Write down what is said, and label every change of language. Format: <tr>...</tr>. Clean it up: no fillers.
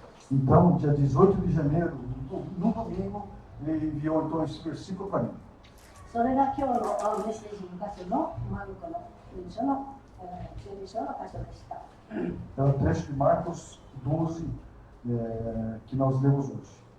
<pt>Então, dia 18 de janeiro, no domingo, ele enviou então esse versículo para mim.</pt> <ja>それが今日のメッセージの箇所のマルコの12章の箇所でした。</ja> <pt>É o trecho de Marcos 12 que nós lemos hoje.</pt>